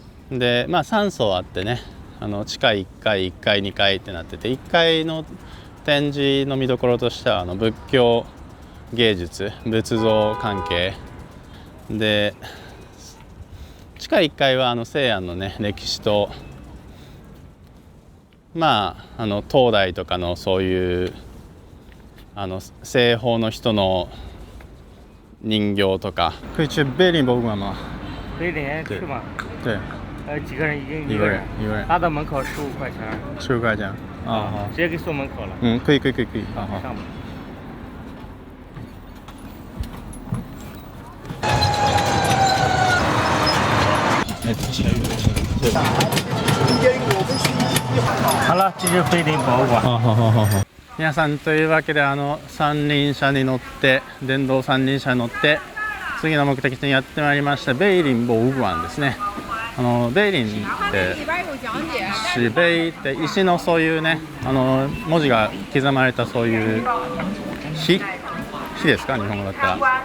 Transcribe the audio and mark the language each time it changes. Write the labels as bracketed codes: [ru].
[ja] でまあ3層あってね、地下1階1階2階ってなってて、1階の展示の見どころとしては仏教芸術仏像関係で、地下1階は西安のね歴史とまあ東大とかのそういう西方の人の人形とか。 [zh] 可以去碑林博物馆吗？碑林去吗？对，几个人一个人，他的门口15块钱。 15块钱啊，好，直接给送门口了。嗯，可以，好好。上吧。好了，这就是碑林博物馆。好。 [ja] 皆さんというわけで三輪車に乗って電動三輪車に乗って次の目的地にやってまいりました。碑林博物館ですね。碑林って石碑って石のそういうね文字が刻まれたそういう碑ですか、日本語だったら。